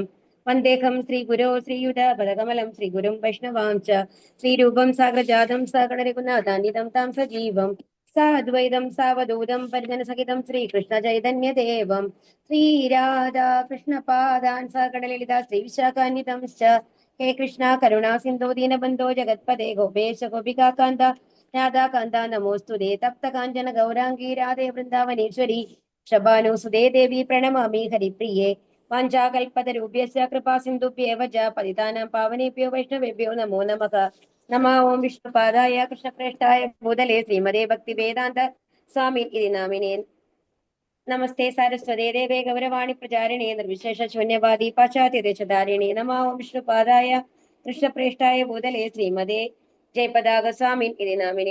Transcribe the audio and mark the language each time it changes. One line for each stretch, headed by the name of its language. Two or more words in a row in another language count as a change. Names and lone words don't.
Sanskrit: വന്ദേഹം ശ്രീഗുരോ ശ്രീയുതാപദകമലം ശ്രീഗുരും വൈഷ്ണവാം ച ശ്രീരൂപം സാഗ്രജാതം സഗണരഘുനാഥാന്വിതം താം സജീവം സാദ്വൈതം സാവധൂതം പരിജനസഹിതം ശ്രീകൃഷ്ണ ചൈതന്യദേവം ശ്രീരാധാ കൃഷ്ണപാദാൻ സഗണലളിത ശ്രീവിശാഖാന്വിതം ഹേ കൃഷ്ണ കരുണാ സിന്ധോ ദീനബന്ധോ ജഗത്പദേ ഗോപേശ ഗോപികാന്ത രാധാകാന്ത നമോസ്തുതേ. തപ്ത കാഞ്ചന ഗൗരാംഗീ രാധേ വൃന്ദാവനേശ്വരി ശബാനുസുതേ ദേവി പ്രണമാമി ഹരിപ്രിയേ. വാഞ്ചാകൽപതരൂപ്യസ്യ കൃപാ സിന്ധുഭ്യേവ ച പതിതാനാം പാവനേഭ്യോ വൈഷ്ണവേഭ്യോ നമോ നമഃ. നമോ ഓം വിഷ്ണുപാദായ കൃഷ്ണപ്രേഷ്ഠായ ഭൂതലേ ശ്രീമതേ ഭക്തിവേദാന്ത സ്വാമി ഇതി നാമിനേ. നമസ്തേ സാരസ്വതേ ദേവേ ഗൗരവാണി പ്രചാരിണേ നിർവിശേഷ ശൂന്യവാദി പാശ്ചാത്യദേശധാരിണേ. നമോ ഓം വിഷ്ണുപാദായ കൃഷ്ണപ്രേഷ്ഠായ ഭൂതലേ ശ്രീമതേ ജയപതാക സ്വാമിൻ ഇതി നാമിനേ.